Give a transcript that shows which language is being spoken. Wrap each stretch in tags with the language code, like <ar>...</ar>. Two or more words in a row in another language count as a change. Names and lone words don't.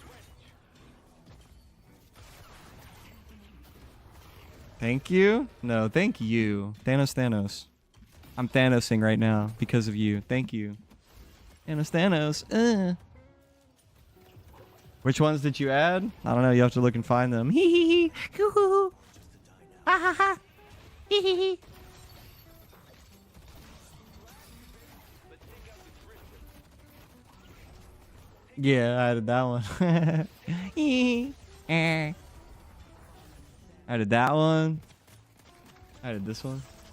<en>Thank you? No, thank you. Thanos, Thanos. I'm Thanosing right now because of you. Thank you. Thanos, Thanos. Which ones did you add? I don't know. You have to look and find them. Hee hee hee. Hoo hoo hoo. Ha ha ha. Hee hee hee. Yeah, I added that one. Hee. Eh. I added that one. I added this one.</en>